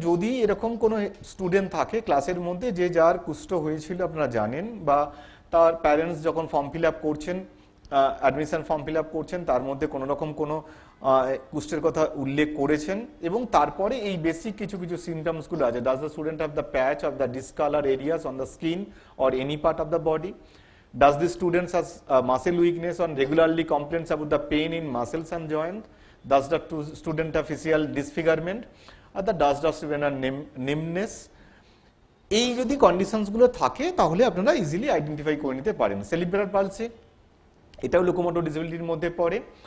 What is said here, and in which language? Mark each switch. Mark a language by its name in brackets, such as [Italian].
[Bangla] যদি এরকম কোনো স্টুডেন্ট থাকে ক্লাসের মধ্যে যে যার কুষ্ঠ হয়েছিল আপনারা জানেন, বা তার প্যারেন্টস যখন ফর্ম ফিল আপ করছেন, অ্যাডমিশন ফর্ম ফিল আপ করছেন, তার মধ্যে কোনো রকম কোনো কুষ্ঠের কথা উল্লেখ করেছেন, এবং তারপরে এই বেসিক কিছু কিছু সিমটমসগুলো আছে। [English] Does the student have the patch of the discolour areas on the skin or any part of the body? Does the students has muscle weakness or regularly complains about the pain in muscles and joints? Does the student have facial disfigurement? Or does the student have numbness? [Bangla] এই যদি কন্ডিশনসগুলো থাকে তাহলে আপনারা easily identify করে নিতে পারেন। Cerebral palsy, এটাও locomotor ডিসেবিলিটির মধ্যে পড়ে।